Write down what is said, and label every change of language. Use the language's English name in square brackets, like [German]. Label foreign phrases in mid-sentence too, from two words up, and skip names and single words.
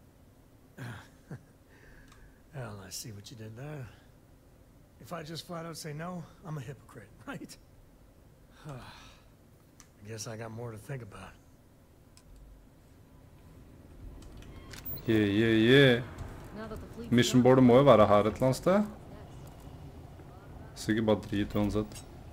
[English] Well, I see what you did there. If I just flat out say no, I'm a hypocrite, right? I guess I got more to think about. Yeah. [Norwegian] Mission boardet må jo være her et eller annet sted. Sikkert bare drit uansett.